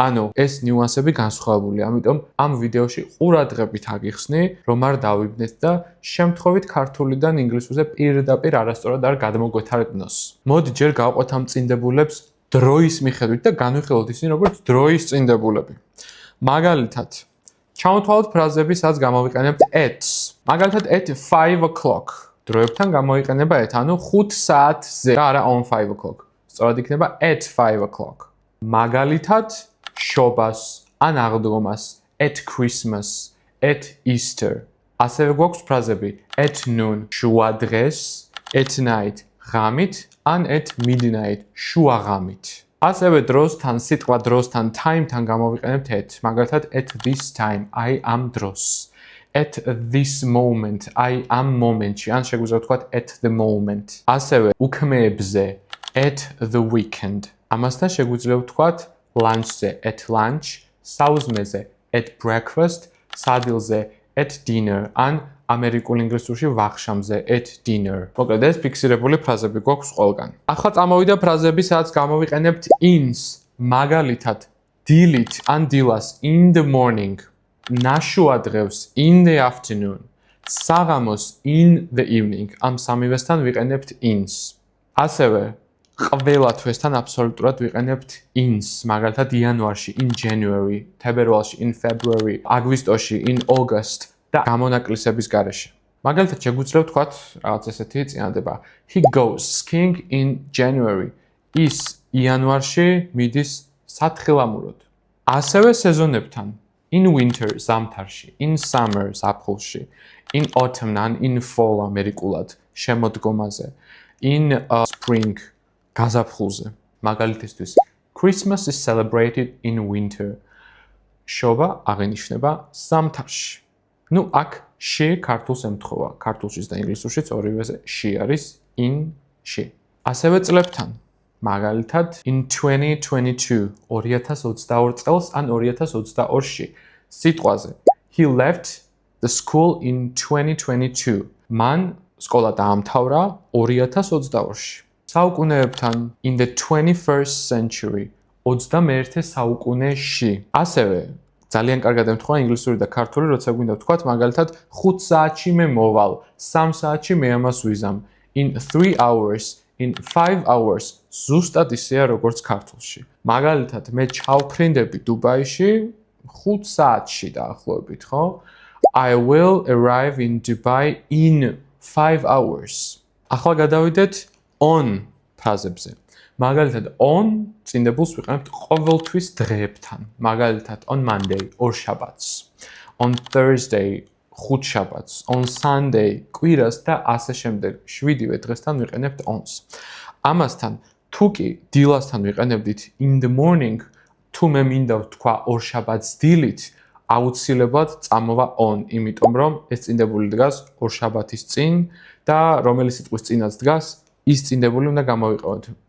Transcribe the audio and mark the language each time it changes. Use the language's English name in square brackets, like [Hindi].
[Georgian] ანუ ეს ნიუანსები განსხვავებულია, ამიტომ ამ ვიდეოში ყურადღებით აგიხსნი, რომ არ დავიბნეთ და შემთხვევით ქართულიდან ინგლისურზე პირდაპირ არასწორად არ გადმოგვეთარებინოს. მოდი ჯერ გავყვეთ ამ წინდებულებს დროის მიხედვით და განვიხილოთ ისინი როგორც დროის წინდებულები. მაგალითად, ჩავთვალოთ ფრაზები, სადაც გამოვიყენებთ at. მაგალითად, [English] at 5 o'clock. [Georgian] დროებთან გამოიყენება at, ანუ 5 საათზე და არა [English] on 5 o'clock. [Georgian] სწორად იქნება [English] at 5 o'clock. [Georgian] მაგალითად, შობას ან აღდგომას [English] at Christmas, at Easter. [Georgian] ასევე გვაქვს ფრაზები [English] at noon, [Georgian] შუადღეს, [English] at night, [Georgian] ღამით, ან [English] at midnight, [Georgian] შუაღამით. ასევე დროსთან, სიტყვა დროსთან, time-თან გამოვიყენებთ at. მაგალითად, [English] at this time, [Georgian] აი ამ დროს. [English] At this moment, [Georgian] აი ამ მომენტში, ან შეგვიძლია ვთქვათ [English] at the moment. [Georgian] ასევე უქმეებზე [English] at the weekend. [Georgian] ამასთან შეგვიძლია ვთქვათ lunch-ზე [English] at lunch, [Georgian] საუზმეზე [English] at breakfast, [Georgian] სადილზე [English] at dinner, [Georgian] ან ამერიკულ ინგლისურში ვახშამზე at dinner. მოკლედ ეს ფიქსირებული ფრაზები გვაქვს ყველგან. ახლა წამოვიდა ფრაზები, სადაც გამოვიყენებთ ins. მაგალითად, დილით ან დილას [English] in the morning. [Georgian] ნაშუადღევს [English] in the afternoon, [Georgian] საღამოს [English] in the evening. [Georgian] ამ სამივესთან ვიყენებთ ins. ასევე ყველა თვესთან აბსოლუტურად ვიყენებთ ins. მაგალითად იანვარში [English] in January, [Georgian] თებერვალში [English] in February, [Georgian] აგვისტოში [English] in August [Georgian] და გამონაკლისების გარეშე. მაგალითად შეგვიძლია ვთქვათ რაღაც ესეთი წინადადება. [English] He goes skiing in January. [Georgian] ის იანვარში მიდის სათხილამუროდ. ასევე სეზონებთან. [English] In winter, [Georgian] ზამთარში, [English] in summer, [Georgian] ზაფხულში, [English] in autumn, and in fall, [Georgian] ამერიკულად, შემოდგომაზე, [English] in spring, [Georgian] გაზაფხულზე. მაგალითისთვის, [English] Christmas is celebrated in winter. [Georgian] შობა აღინიშნება ზამთარში. ნუ აქ she ქართულს ემთხვევა, ქართულშიც და ინგლისურშიც ორივეზე she არის in she. ასევე წლებთან. მაგალითად, [English] in 2022, [Georgian] 2022 წელს ან 2022-ში, სიტყვაზე. [English] He left the school in 2022. [Georgian] მან სკოლა დაამთავრა 2022-ში. საუკუნეებთან, [English] in the 21st century, [Georgian] 21 საუკუნეში. ასევე ძალიან კარგად ემთხვევა ინგლისური და ქართული, როცა გვინდა ვთქვათ, მაგალითად, 5 საათში მე მოვალ, 3 საათში მე ამას ვიზამ. [English] In 3 hours, in 5 hours, [Georgian] ზუსტად ისეა როგორც ქართულში. მაგალითად, მე ჩავფრინდები დუბაიში 5 საათში დაახლოებით, ხო? [English] I will arrive in Dubai in 5 hours. [Georgian] ახლა გადავიდეთ on ფრაზებზე. მაგალითად, on წინდებულს ვიყენებთ ყოველთვის დღეებთან. მაგალითად, [English] on Monday, [Georgian] ორშაბათს. [English] On Thursday, [Georgian] ხუთშაბათს, [English] on Sunday, [Georgian] კვირას და ასე შემდეგ. 7-ვე დღესთან ვიყენებთ ons. ამასთან, თუ კი დილასთან ვიყენებდით [English] in the morning, [Georgian] თუ მე მინდა ვთქვა ორშაბათს დილით, აუცილებლად წამოვა on, იმიტომ რომ ეს წინდებული დგას ორშაბათის წინ და რომელი სიტყვის წინაც დგას, ის წინდებული უნდა გამოვიყენოთ.